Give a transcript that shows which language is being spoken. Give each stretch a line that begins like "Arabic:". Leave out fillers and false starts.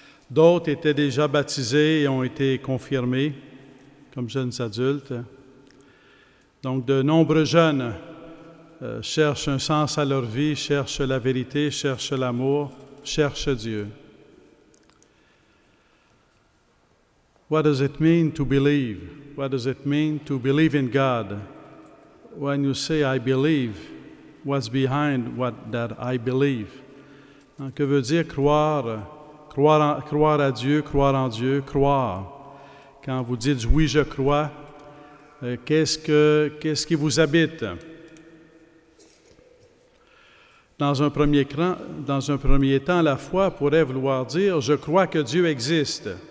French: D'autres étaient déjà baptisés et ont été confirmés comme jeunes adultes. Donc, de nombreux jeunes cherchent un sens à leur vie, cherchent la vérité, cherchent l'amour, cherchent Dieu.
English: What does it mean to believe? What does it mean to believe in God? When you say I believe, what's behind that I believe?
French: Que veut dire croire? Croire à Dieu, croire en Dieu, croire. Quand vous dites oui, je crois, qu'est-ce qui vous habite? Dans un premier temps, la foi pourrait vouloir dire je crois que Dieu existe.